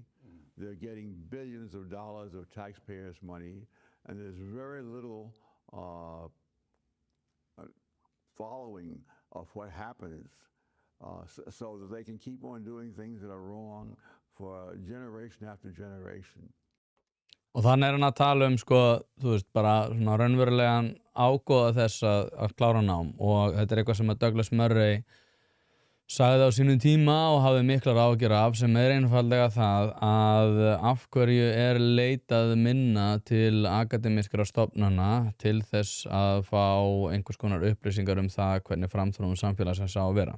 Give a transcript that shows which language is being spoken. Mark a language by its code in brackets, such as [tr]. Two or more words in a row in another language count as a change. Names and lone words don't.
[en] They're getting billions of dollars of taxpayers' money, and there's very little following of what happens, so that they can keep on doing things that are wrong for generation after generation. [is] Og þannig hann að tala sko, þú veist, bara svona raunverulegan ágóða þess að klára nám, og þetta eitthvað sem að Douglas Murray sagði á sínum tíma og hafði miklar áhyggjur af, sem einfaldlega það að af hverju leitað minna til akademískra stofnana til þess að fá einhvers konar upplýsingar það hvernig framþróun samfélagsins á að vera.